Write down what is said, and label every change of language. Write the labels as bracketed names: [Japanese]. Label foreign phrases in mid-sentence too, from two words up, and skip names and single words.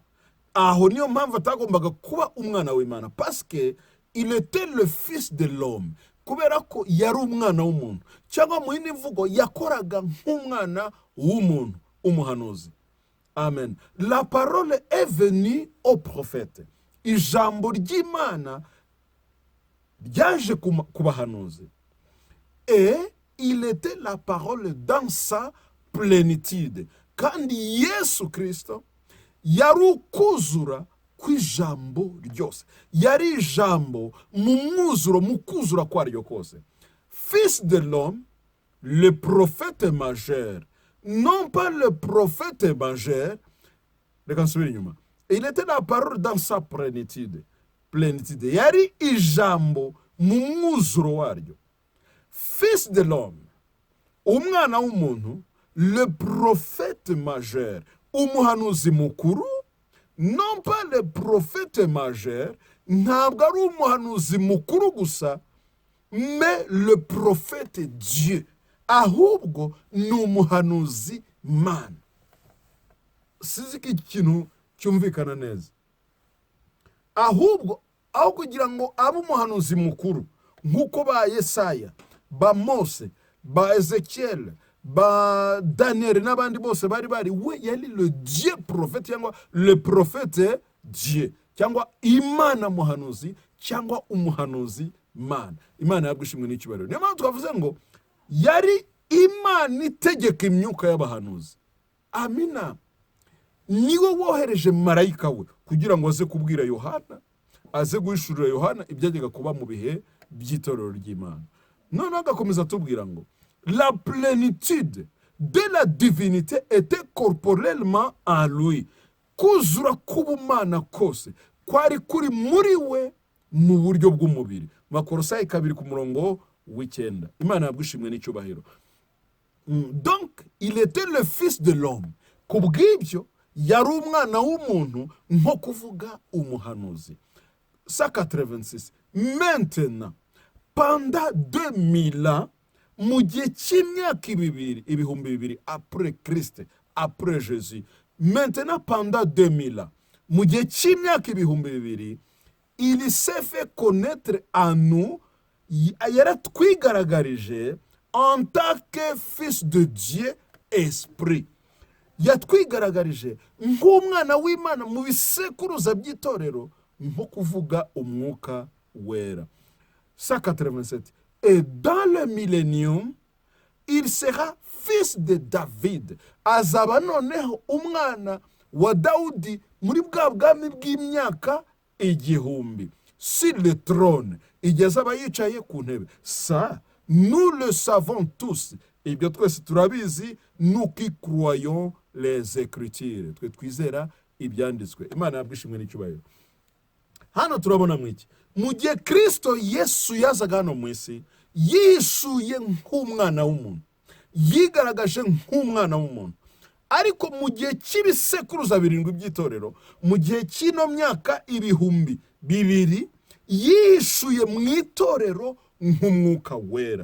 [Kinyarwanda] Aho niyo mpamvu atagombaga kuba umwana w'Imana, [French] parce que il était le fils de l'homme. [Kinyarwanda] Kubera ko yari umwana w'umuntu, cyangwa mu yindi mvugo yakoraga nk'umwana w'umuntu, umuhanuzi. Amen. [French] La parole est venue au prophète. [Kinyarwanda] Ijambo ry'Imana ryaje ku bahanuzi. [French] Et il était la parole dans sa plénitude. [Kinyarwanda] Kandi Yesu Kristo yari ukuzura kw'ijambo ryose, yari ijambo mu mwuzuro, mu kuzura kwaryo kose. [French] Fils de l'homme, le prophète majeur, non pas le prophète majeur, [Kinyarwanda] reka nsubire inyuma, [French] il était la parole dans sa plénitude, [Kinyarwanda] yari ijambo mu mwuzuro waryo. [French] Fils de l'homme, [Kinyarwanda] umwana w'umuntu, [French] le prophète majeur, [Kinyarwanda] umuhanuzi mukuru, [French] non pas le prophète majeur, [Kinyarwanda] ntabwo ari umuhanuzi mukuru gusa, [French] mais le prophète Dieu, [Kinyarwanda] ahubwo ni umuhanuzi Mana. Sizi ko ikintu cyumvikana neza. Ahubwo aho kugira ngo abe umuhanuzi mukuru nk'uko ba Yesaya, ba Mose, ba Ezekiel, ba Daniel n'abandi bose bari we yari [French] le Dieu prophète, [Kinyarwanda] cyangwa [French] le prophète Dieu, [Kinyarwanda] cyangwa Imana muhanuzi, cyangwa umuhanuzi Mana. Imana yagushimwe n'icyubahiro. Niyo mpamvu twavuze ngo yari Imana itegeka imyuka y'abahanuzi. Amina. Niwe wohereje marayika we kugira ngo aze kubwira Yohana, aze guhishurira Yohana ibyajyaga kuba mu bihe by'itorero ry'Imana. None agakomeza atubwira ngo [French] la plénitude de la divinité était corporellement en lui. [Kinyarwanda] Kuzura k'ubumana kose kwari kuri muri we mu buryo bw'umubiri. Makolosayi 2:9. Imana yagushimwe n'icyubahiro. [French] Donc il était le fils de l'homme. [Kinyarwanda] Kubw'ibyo yari umwana w'umuntu, nko kuvuga umuhanuzi. 186. [French] Maintenant, pendant 2000 ans, [Kinyarwanda] mu gihe cy'imyaka ibihumbi bibiri [French] après Christ, après Jésus, maintenant pendant 2000 ans, [Kinyarwanda] mu gihe cy'imyaka ibihumbi bibiri, [French] il s'est fait connaître à nous, yaratwigaragarije en tant que fils de Dieu esprit. [Kinyarwanda] Yatwigaragarije nk'umwana w'Imana mu bisekuruza by'itorero, nko kuvuga umwuka wera. 187. [French] Et dans le millénium, il sera fils de David. [Kinyarwanda] Azaba noneho umwana wa Dawudi muri bwa bwami bw'imyaka igihumbi. [French] Sur le trône, [Kinyarwanda] igihe azaba yicaye ku ntebe. [French] Ça, nous le savons tous. [Kinyarwanda] Ibyo twese turabizi, [French] nous qui croyons les Écritures. [Kinyarwanda] Twe twizera ibyanditswe. Imana yabwishimwe n'icyubahiro. Hano turabona mwiki, mu gihe Kristo Yesu yazaga hano mu isi, yishuye nk'umwana w'umuntu, yigaragaje nk'umwana w'umuntu. Ariko mu gihe cy'ibisekuruza 7 by'itorero, mu gihe cy'ino myaka ibihumbi bibiri, yishuye mu itorero nk'umwuka wera.